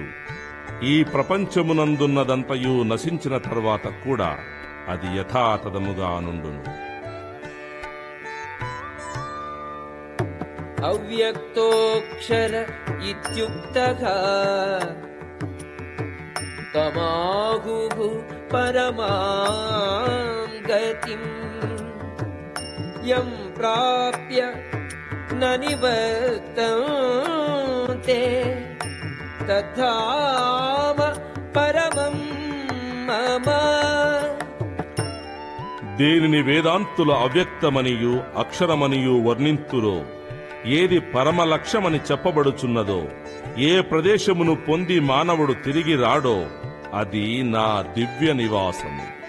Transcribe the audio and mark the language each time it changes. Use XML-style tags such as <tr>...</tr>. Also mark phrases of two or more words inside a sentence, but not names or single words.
<te>ఈ ప్రపంచమునందున్నదంతయు నశించిన తరువాత కూడా అది యథాతథముగా నుండును.</te> <sa>అవ్యక్తోక్షర ఇత్యుక్తః తమాహుః పరమాం గతిం యం ప్రాప్య న నివర్తంతే తద్ధామ పరమం మమ.</sa> <te>దేనిని వేదాంతుల అవ్యక్తమనియు అక్షరమనియు వర్ణింతురో ఏది పరమ లక్ష్యమని చెప్పబడుచున్నదో, ఏ ప్రదేశమును పొంది మానవుడు తిరిగి రాడో అది నా దివ్య నివాసము.</te>